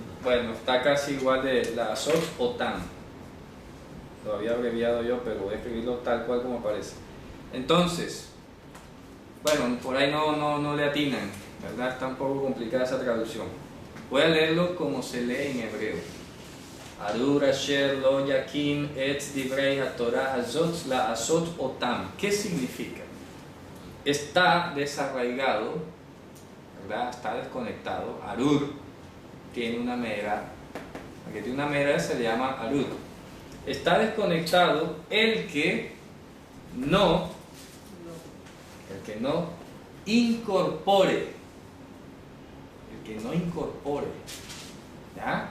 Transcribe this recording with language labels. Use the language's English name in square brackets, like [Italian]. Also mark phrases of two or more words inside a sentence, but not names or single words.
[Spanish] Bueno, está casi igual de la Azot o Tam. Lo había abreviado yo, pero voy a escribirlo tal cual como aparece. Entonces, bueno, por ahí no le atinan, ¿verdad? Está un poco complicada esa traducción. Voy a leerlo como se lee en hebreo. [Hebrew] ארור אשר לא יקים את דברי התורה הזאת לעשות אותם. [Spanish] ¿Qué significa? Está desarraigado, ¿verdad? Está desconectado. Arur tiene una mera, aunque tiene una mera se le llama arur. Está desconectado el que no incorpore, ¿ya?